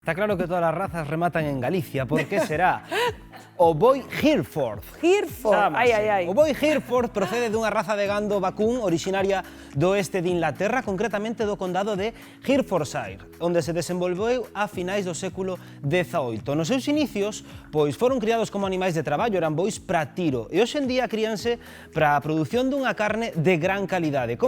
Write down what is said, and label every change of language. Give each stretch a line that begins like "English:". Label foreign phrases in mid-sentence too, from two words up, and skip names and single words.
Spanish: Está claro que todas las razas rematan en Galicia, ¿por qué será?
Galician: O boi Hereford. Hereford, ai, ai, ai. O boi Hereford procede dunha raza de gando vacún originaria do oeste de Inglaterra, concretamente do condado de Herefordshire, onde se desenvolveu a finais do século XVIII. Nos seus inicios, pois foron criados como animais de traballo, eran bois para tiro, e hoxe en día críanse para a produción dunha carne de gran calidade.